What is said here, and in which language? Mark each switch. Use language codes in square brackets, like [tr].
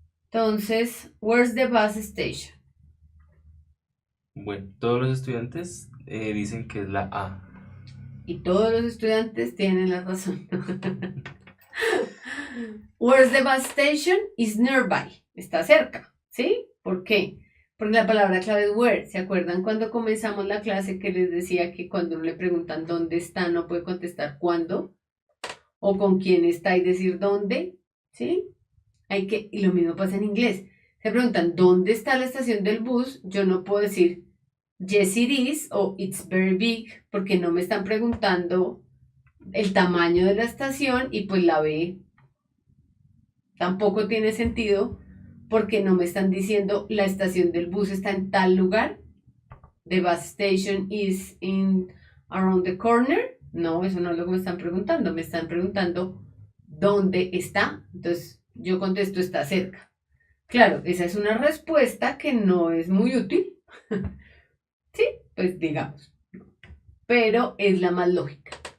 [es] Entonces, [en] where's the bus station? [es] Bueno, todos los estudiantes dicen que es la A. Y todos los estudiantes tienen la razón. [en] Where's the bus station? Is nearby. [es] Está cerca, ¿sí? ¿Por qué? Porque la palabra clave es where. ¿Se acuerdan cuando comenzamos la clase que les decía que cuando le preguntan dónde está, no puede contestar cuándo? O con quién está y decir dónde, ¿sí? Y lo mismo pasa en inglés. Se preguntan dónde está la estación del bus, yo no puedo decir [en] yes it is [es] o [en] it's very big, [es] porque no me están preguntando el tamaño de la estación y pues la B tampoco tiene sentido porque no me están diciendo la estación del bus está en tal lugar. [en] The bus station is in around the corner. [es] No, eso no es lo que me están preguntando. Me están preguntando dónde está. Entonces yo contesto está cerca. Claro, esa es una respuesta que no es muy útil. Sí, pues digamos. Pero es la más lógica.